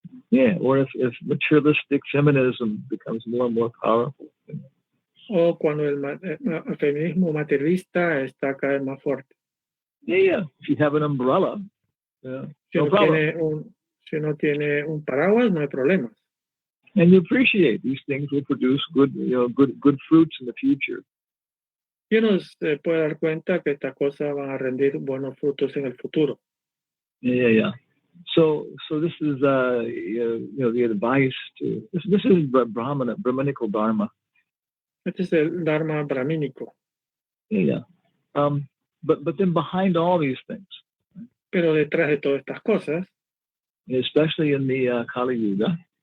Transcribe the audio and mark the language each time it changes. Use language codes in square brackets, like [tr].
[en] Yeah, or if materialistic feminism becomes more and more powerful. You know? [es] O cuando el feminismo materialista está cada vez más fuerte. [en] Yeah. If you have an umbrella, [es] Si no tiene un paraguas, no hay problema. [en] And you appreciate these things will produce good fruits in the future. [es] Y uno se puede dar cuenta que estas cosas van a rendir buenos frutos en el futuro. [en] Yeah. So this is the advice to this is Brahmanical Dharma. [es] Este es el Dharma brahmínico. [en] Yeah. But then behind all these things. [es] Pero detrás de todas estas cosas, [en] especially in the Kali Yuga,